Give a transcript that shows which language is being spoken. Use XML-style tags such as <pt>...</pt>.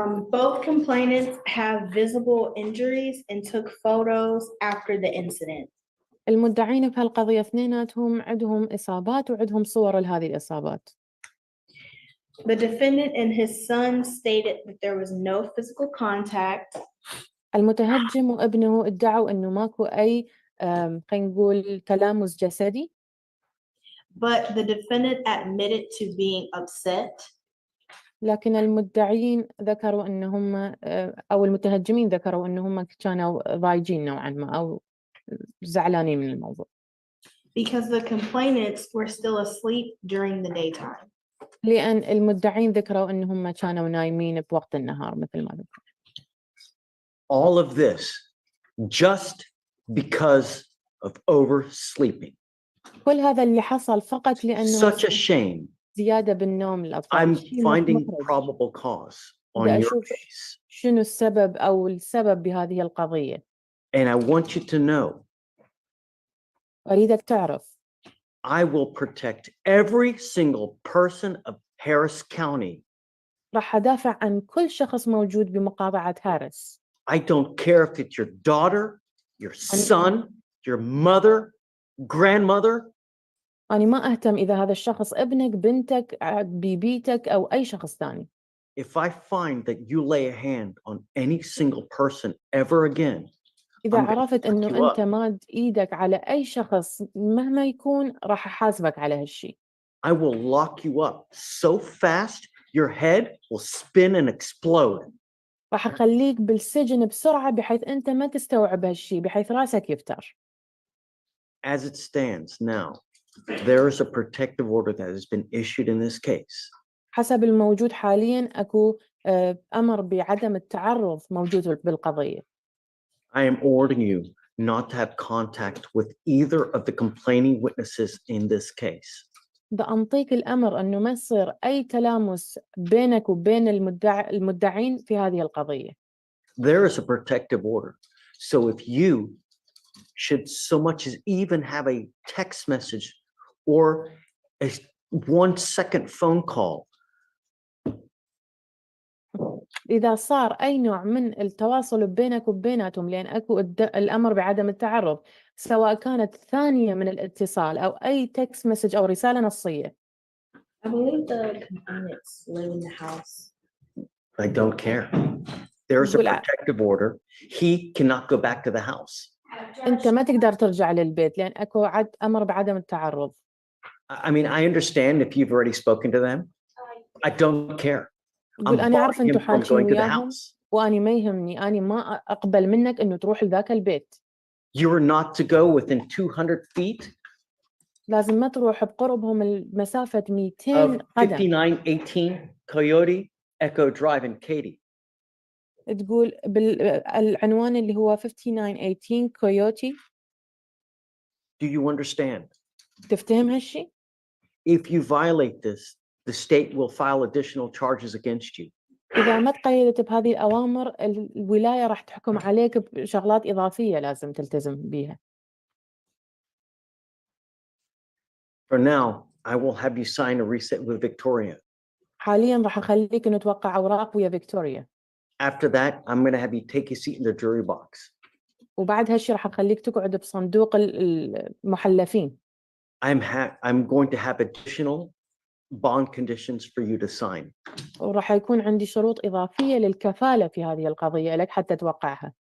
<en>Both complainants have visible injuries and took photos after the incident.</en> <ar>المدعين في هالقضية اثنيناتهم عندهم إصابات وعندهم صور لهذه الإصابات.</ar> <en>The defendant and his son stated that there was no physical contact.</en> <ar>المتهجم وابنه ادعوا إنه ماكو أي خلينا نقول تلامس جسدي.</ar> <en>But the defendant admitted to being upset.</en> <ar>لكن المدعين ذكروا إنهم أو المتهجمين ذكروا إنهم كانوا ضايجين نوعا ما أو زعلانين من الموضوع.</ar> <en>Because the complainants were still asleep during the daytime.</en> <ar>لأن المدعين ذكروا إنهم كانوا نايمين بوقت النهار مثل ما ذكروا.</ar> <en>All of this just because of oversleeping.</en> <ar>كل هذا اللي حصل فقط لأنه</ar> <en>Such a shame.</en> <ar>زيادة بالنوم الأطفال.</ar> <en>I'm finding probable cause on your case.</en> <ar>شنو السبب أو السبب بهذه القضية.</ar> <en>And I want you to know.</en> <ar>أريدك تعرف.</ar> <en>I will protect every single person of Harris County.</en> <ar>راح أدافع عن كل شخص موجود بمقاطعة هاريس.</ar> <en>I don't care if it's your daughter, your son, your mother, grandmother.</en> <ar>أنا ما أهتم إذا هذا الشخص ابنك، بنتك، بيبيتك أو أي شخص ثاني.</ar> <en>If I find that you lay a hand on any single person ever again,</en> <ar>إذا عرفت إنه أنت ماد إيدك على أي شخص مهما يكون راح أحاسبك على هالشيء.</ar> <en>I will lock you up so fast your head will spin and explode.</en> <ar>راح أخليك بالسجن بسرعة بحيث أنت ما تستوعب هالشيء بحيث رأسك يفتر.</ar> <en>As it stands now, there is a protective order that has been issued in this case.</en> <ar>حسب الموجود حالياً أكو أمر بعدم التعرض موجود بالقضية.</ar> <en>I am ordering you not to have contact with either of the complaining witnesses in this case.</en> <ar>ده أنطيك الأمر أنه ما يصير أي تلامس بينك وبين المدعين في هذه القضية.</ar> <en>There is a protective order. So if you should so much as even have a text message or a 1 second phone call.</en> <ar>إذا صار أي نوع من التواصل بينك وبيناتهم لأن أكو الأمر بعدم التعرض سواء كانت ثانية من الاتصال أو أي تكست مسج أو رسالة نصية.</ar> <en>I believe the complainants live in the house. I don't care. There's a protective order. He cannot go back to the house.</en> <ar>أنت ما تقدر ترجع للبيت لأن أكو أمر بعدم التعرض.</ar> <en>I mean, I understand if you've already spoken to them. I don't care.</en> <ar>يقول أنا عارفة أنتوا</ar> <en>from</en> <ar>حاكين</ar> <en>going to the</en> <ar>وياهم</ar> <en>house.</en> <ar>وأنا ما يهمني أنا ما أقبل منك إنه تروح لذاك البيت.</ar> <en>You are not to go within 200 feet</en> <ar>لازم ما تروح بقربهم المسافة 200</ar> <en>of</en> <ar>قدم.</ar> <en>5918 Coyote Echo Drive in Katy.</en> <ar>تقول بالعنوان اللي هو 5918 كويوتي.</ar> <en>Do you understand?</en> <ar>تفتهم هالشي؟</ar> <en>If you violate this, the state will file additional charges against you.</en> <ar>إذا ما تقيدت بهذه الأوامر الولاية راح تحكم عليك بشغلات إضافية لازم تلتزم بيها.</ar> <en>For now, I will have you sign a reset with Victoria.</en> <ar>حاليا راح أخليك إنه توقع أوراق ويا فيكتوريا.</ar> <en>After that, I'm going to have you take a seat in the jury box.</en> <ar>وبعد هالشي راح أخليك تقعد بصندوق المحلفين.</ar> <en>I'm going to have additional bond conditions for you to sign.</en> <ar>وراح يكون عندي شروط إضافية للكفالة في هذه القضية لك حتى توقعها.</ar>